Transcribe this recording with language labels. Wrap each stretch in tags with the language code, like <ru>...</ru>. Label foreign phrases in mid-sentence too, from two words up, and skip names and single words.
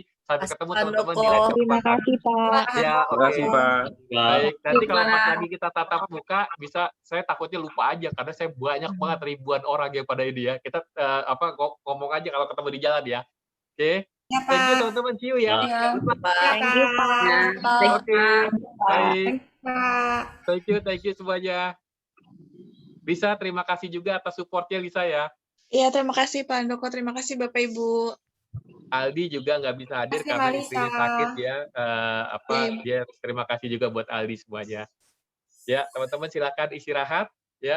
<id>Sampai ketemu teman-teman di lain kesempatan. Terima kasih Pak. Ya, Terima kasih Pak. Baik, nanti kalau pas Pak. lagi kita tatap muka bisa saya takutnya lupa aja karena saya banyak banget ribuan orang yang pada ini ya. Kita ngomong aja kalau ketemu di jalan ya. Oke. Ya,</id> <en>Thank you</en> <id>Pak. teman-teman.</id> <en>See you ya.</en> <id>Iya, Pak.</id> <en>Thank you,</en> <id>Pak. Oke. Baik. Pak.</id> <en>Thank you semuanya.</en> <id>Lisa, terima kasih juga atas support-nya Lisa ya. Iya, terima kasih Pak Handoko. Terima kasih Bapak Ibu. Aldi juga nggak bisa hadir Terima kasih, karena Mbak istrinya Lisa. sakit ya. Iya. Dia terima kasih juga buat Aldi semuanya. Ya, teman-teman silakan istirahat ya.</id>